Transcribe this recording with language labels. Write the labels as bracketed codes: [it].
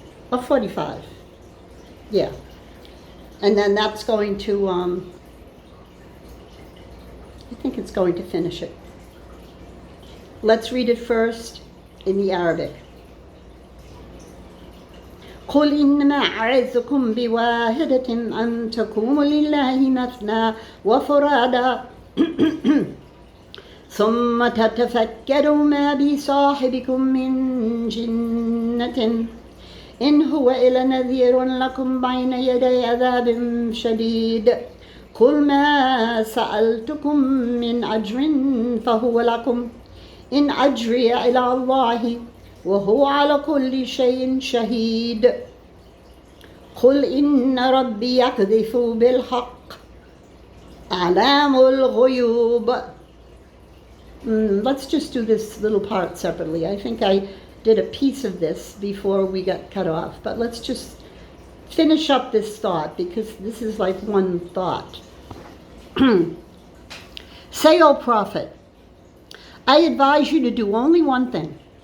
[en] Or 45. Yeah. And then that's going to, I think it's going to finish it. Let's read it first in the Arabic. [ar] قل إنما أعظكم بواحدة أن تقوموا لله مثنى وفرادا ثم تتفكروا ما بصاحبكم من جنة إن هو إلا نذير لكم بين يدي عذاب شديد قل ما سألتكم من أجر فهو لكم إن أجري إلى الله وهو على كل شيء شهيد قل إن ربي يقذف بالحق أعلام الغيوب. [en] Let's just do this little part separately. I think I did a piece of this before we got cut off, but let's just finish up this thought because this is like one thought. Say, O Prophet, I advise you to do only one thing.